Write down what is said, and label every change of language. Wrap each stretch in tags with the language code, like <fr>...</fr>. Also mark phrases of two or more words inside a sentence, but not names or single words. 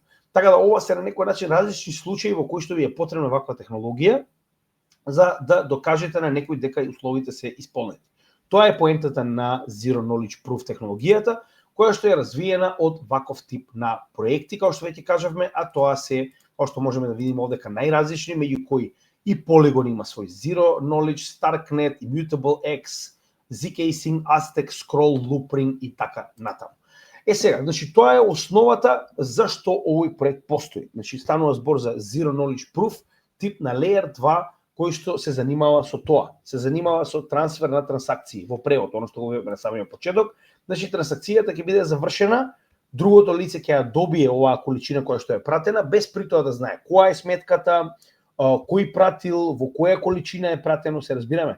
<mk>Така да ова се на некој начин различни случаи во кои што ви е потребна ваква технологија за да докажете на некој дека условите се исполнети. Тоа е поентата на</mk> <en>Zero Knowledge Proof</en> <mk>технологијата, која што е развиена од ваков тип на проекти, како што веќе кажавме, а тоа се, како што можеме да видиме овдека, најразлични, меѓу кои и Polygon има свој</mk> <en>Zero Knowledge,</en> <mk>Starknet, Immutable X, zkSync, Aztec, Scroll, Loopring и така натаму. Сега, значи тоа е основата зашто овој проект постои. Значи станува збор за</mk> <en>Zero Knowledge Proof,</en> <mk>тип на Layer 2, кој што се занимава со тоа. Се занимава со трансфер на трансакции во превод, оно што го видиме на самиот почеток. Значи трансакцијата ќе биде завршена, другото лице ќе ја добие оваа количина која што е пратена, без при тоа да знае која е сметката, кој пратил, во која количина е пратено, се разбираме.</mk>